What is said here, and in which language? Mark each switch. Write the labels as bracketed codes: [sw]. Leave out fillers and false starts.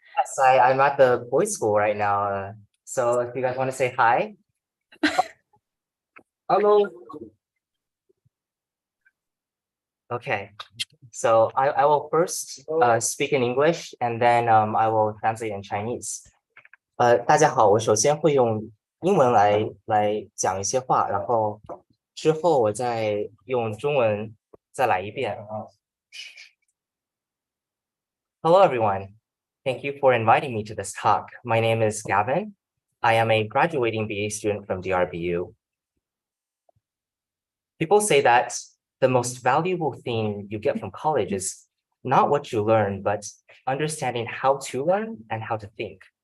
[en] Yes, I'm at the boys' school right now. So if you guys want to say hi. Hello. Okay, so I will first speak in English and then I will translate in Chinese. [zh] 大家好，我首先会用英文来讲一些话，然后之后我再用中文再来一遍。 [en] Hello everyone, thank you for inviting me to this talk. My name is Gavin. I am a graduating BA student from DRBU. People say that the most valuable thing you get from college is not what you learn, but understanding how to learn and how to think.